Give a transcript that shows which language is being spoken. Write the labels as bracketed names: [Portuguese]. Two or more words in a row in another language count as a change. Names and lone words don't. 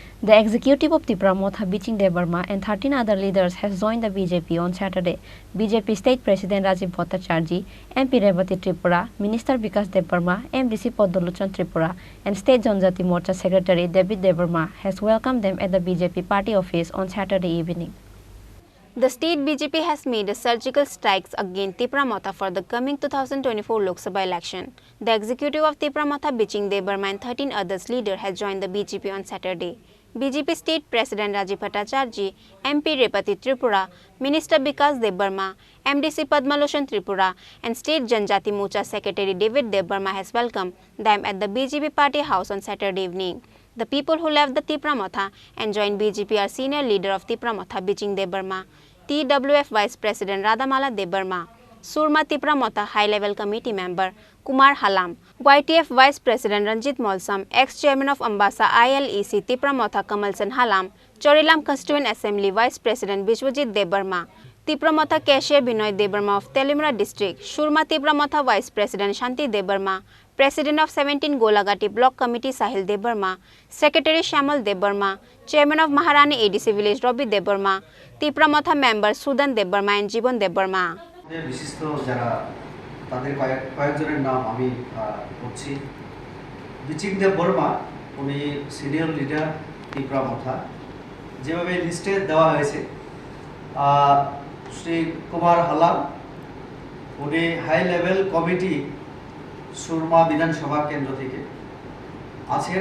[English] The executive of Tipra Motha Biching Debbarma and 13 other leaders has joined the BJP on Saturday. BJP State President Rajiv Bhattacharjee, MP Revati Tripura, Minister Vikas Debbarma, MDC Poddolochan Tripura, and State Janjati Morcha Secretary David Debbarma has welcomed them at the BJP party office on Saturday evening. The state BJP has made a surgical strikes against Tipra Motha for the coming 2024 Lok Sabha election. The executive of Tipra Motha Biching Debbarma and 13 others leaders has joined the BJP on Saturday. BJP State President Rajiv Bhattacharjee, MP Revati Tripura, Minister Vikas Debbarma, MDC Padmalochan Tripura, and State Janjati Morcha Secretary David Debbarma has welcomed them at the BJP party house on Saturday evening. The people who left the Tipra Motha and joined BJP are senior leader of Tipra Motha Biching Debbarma, TWF Vice President Radhamala Debbarma, Surma Tipra Motha High Level Committee Member Kumar Halam, YTF Vice President Ranjit Molsam, ex-chairman of Ambasa ILEC Tipra Motha Kamalsan Halam, Chorilam Constituent Assembly Vice President Bishwajit Debbarma, Tipra Motha Cashier Binoy Debbarma of Telimra District, Surma Tipra Motha Vice President Shanti Debbarma, President of 17 Golagati Block Committee Sahil Debbarma, Secretary Shamal Debbarma, Chairman of Maharani ADC Village Robbie Debbarma, Tipra Motha Member Sudan Debbarma and Jibon Debbarma. [Bangla] বিশিষ্ট যারা তাদের কয়েকজনের নাম আমি বলছি। বিচিং দেববর্মা উনি [English] senior leader [Bangla] ত্রিপুরা মথা, যেভাবে লিস্টে দেওয়া হয়েছে। শ্রী কুমার হালাম উনি [English] high level committee [Bangla] সুরমা বিধানসভা কেন্দ্র থেকে আছেন।